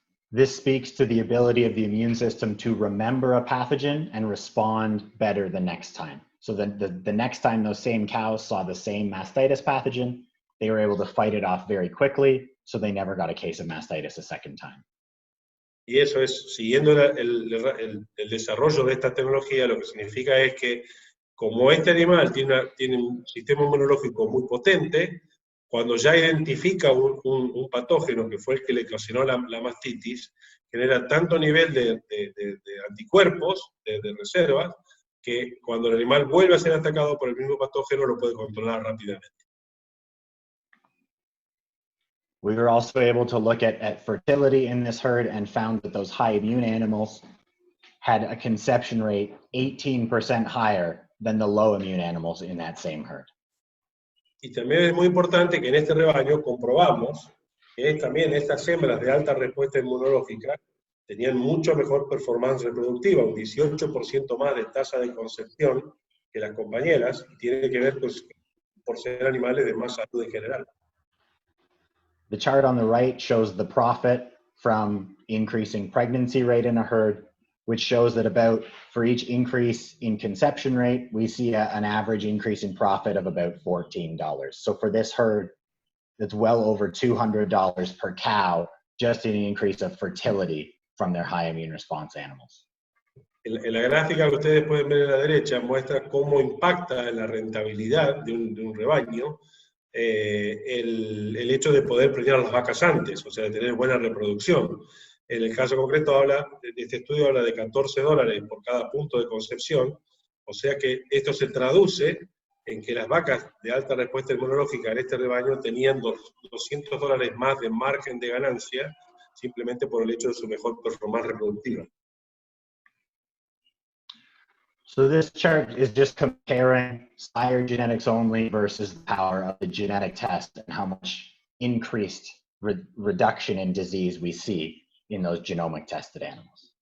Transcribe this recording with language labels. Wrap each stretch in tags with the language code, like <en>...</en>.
<en>This speaks to the ability of the immune system to remember a pathogen and respond better the next time. So the next time those same cows saw the same mastitis pathogen, they were able to fight it off very quickly, so they never got a case of mastitis a second time.</en> <es>Y eso es, siguiendo el desarrollo de esta tecnología, lo que significa es que como este animal tiene un sistema inmunológico muy potente, cuando ya identifica un patógeno que fue el que le ocasionó la mastitis, genera tanto nivel de anticuerpos, de reservas, que cuando el animal vuelve a ser atacado por el mismo patógeno lo puede controlar rápidamente.</es> <en>We were also able to look at fertility in this herd and found that those high immune animals had a conception rate 18% higher than the low immune animals in that same herd.</en> <es>Y también es muy importante que en este rebaño comprobamos que también estas hembras de alta respuesta inmunológica tenían mucho mejor performance reproductiva, un 18% más de tasa de concepción que las compañeras, y tiene que ver pues, por ser animales de más salud en general.</es> <en>The chart on the right shows the profit from increasing pregnancy rate in a herd, which shows that about for each increase in conception rate, we see an average increase in profit of about $14. So for this herd, that's well over $200 per cow, just in an increase of fertility from their high immune response animals.</en> <es>En la gráfica que ustedes pueden ver a la derecha muestra cómo impacta en la rentabilidad de un rebaño el hecho de poder preñar a las vacas antes, o sea, de tener buena reproducción. En el caso concreto, este estudio habla de $14 por cada punto de concepción, o sea que esto se traduce en que las vacas de alta respuesta inmunológica en este rebaño tenían $200 más de margen de ganancia, simplemente por el hecho de su mejor performance reproductiva.</es> <en>So this chart is just comparing sire genetics only versus the power of the genetic test and how much increased reduction in disease we see in those genomic tested animals.</en>